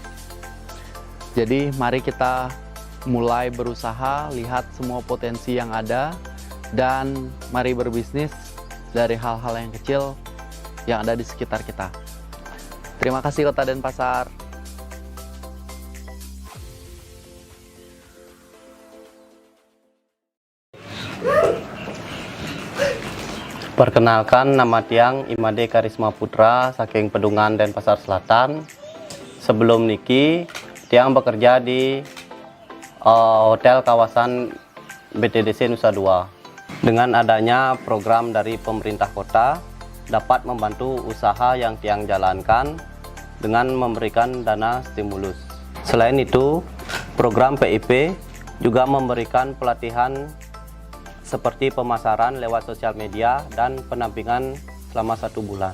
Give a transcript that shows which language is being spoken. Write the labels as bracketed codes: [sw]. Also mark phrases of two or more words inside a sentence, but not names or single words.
[id] Jadi mari kita mulai berusaha, lihat semua potensi yang ada, dan mari berbisnis dari hal-hal yang kecil yang ada di sekitar kita. Terima kasih Kota Denpasar. Perkenalkan, nama Tiang Imade Karisma Putra saking Pedungan Denpasar Selatan. Sebelum niki, Tiang bekerja di hotel kawasan BTDC Nusa Dua. Dengan adanya program dari pemerintah kota, dapat membantu usaha yang Tiang jalankan dengan memberikan dana stimulus. Selain itu, program PIP juga memberikan pelatihan seperti pemasaran lewat sosial media dan pendampingan selama 1 bulan.